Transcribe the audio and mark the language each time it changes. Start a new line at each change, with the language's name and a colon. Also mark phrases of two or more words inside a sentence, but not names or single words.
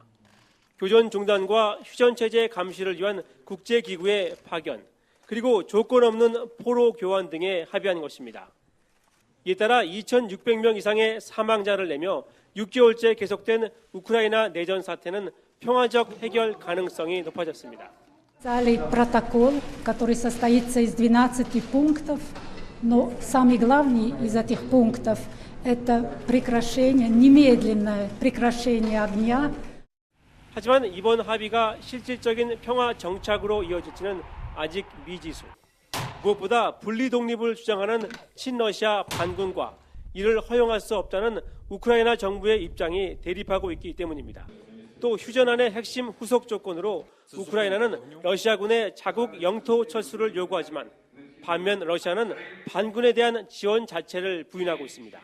Korean: 교전 중단과 휴전체제 감시를 위한 국제기구의 파견, 그리고 조건 없는 포로 교환 등에 합의한 것입니다. 이에 따라 2,600명 이상의 사망자를 내며 6개월째 계속된 우크라이나 내전 사태는 평화적 해결 가능성이 높아졌습니다.
Russian: Протокол, который состоится из 12 пунктов, но самый главный из этих пунктов – это прекращение, немедленное прекращение огня.
Korean: 하지만 이번 합의가 실질적인 평화 정착으로 이어질지는 아직 미지수. 무엇보다 분리 독립을 주장하는 친러시아 반군과 이를 허용할 수 없다는 우크라이나 정부의 입장이 대립하고 있기 때문입니다. 또 휴전안의 핵심 후속 조건으로 우크라이나는 러시아군의 자국 영토 철수를 요구하지만 반면 러시아는 반군에 대한 지원 자체를 부인하고 있습니다.